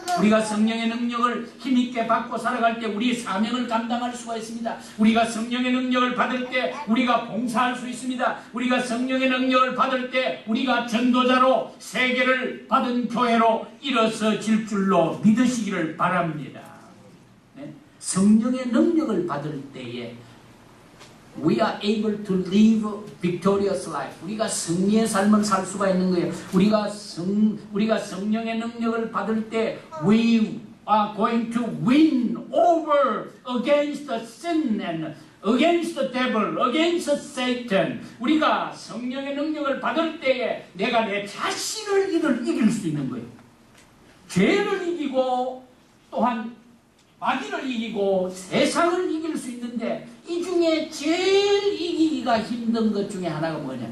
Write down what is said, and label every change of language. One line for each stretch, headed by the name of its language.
Korean: 우리가 성령의 능력을 힘있게 받고 살아갈 때 우리의 사명을 감당할 수가 있습니다. 우리가 성령의 능력을 받을 때 우리가 봉사할 수 있습니다. 우리가 성령의 능력을 받을 때 우리가 전도자로 세계를 받은 교회로 일어서질 줄로 믿으시기를 바랍니다. 네? 성령의 능력을 받을 때에
English: We are able to live victorious life.
Korean: 우리가 승리의 삶을 살 수가 있는 거예요. 우리가 성령의 능력을 받을 때
English: we are going to win over against the sin and against the devil, against Satan.
Korean: 우리가 성령의 능력을 받을 때에 내가 내 자신을 이길 수 있는 거예요. 죄를 이기고 또한 마귀를 이기고 세상을 이길 수 있는데 이 중에 제일 이기기가 힘든 것 중에 하나가 뭐냐?